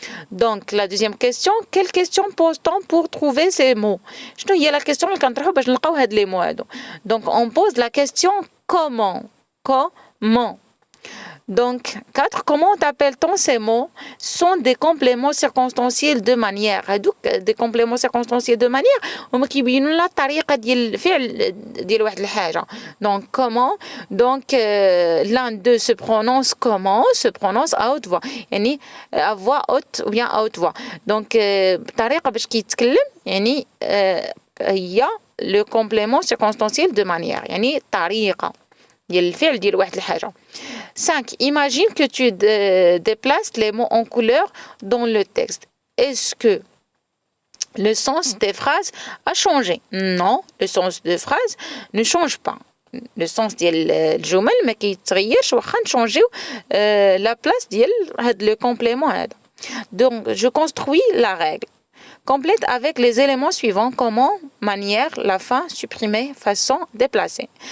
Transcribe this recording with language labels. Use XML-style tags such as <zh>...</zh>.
<fr>Donc, la deuxième question, quelle question pose-t-on pour trouver ces mots?</fr> <ar>شنو هي la question اللي كنطرحو باش نلقاو هاد les mots هادو.</ar> <fr>Donc, on pose la question comment? Comment? Donc, 4. Comment appelle-t-on ces mots? Sont des compléments circonstanciels de manière.</fr> <ar>هادوك</ar> <fr>des compléments circonstanciels de manière</fr> <ar>هما كيبينوا لنا الطريقة ديال الفعل ديال واحد الحاجة.</ar> <fr>Donc, comment? Donc, l'un d'eux se prononce comment? Se prononce à haute voix. يعني à voix haute ou bien à haute voix.</fr> <ar>Donc, بطريقة باش كيتكلم يعني هي</ar> <fr>le complément circonstanciel de manière.</fr> <ar>يعني طريقة ديال الفعل ديال واحد الحاجة. 5.</ar> <fr>Imagine que tu déplaces les mots en couleur dans le texte. Est-ce que le sens des phrases a changé? Non, le sens des phrases ne change pas. Le sens</fr> <ar>ديال الجمل ما كيتغيرش واخا نشونجيو</ar> <fr>la place</fr> <ar>ديال هاد le complément هذا.</ar> <fr>Donc, je construis la règle. Complète avec les éléments suivants. Comment, manière, la fin, supprimer, façon, déplacer.</fr>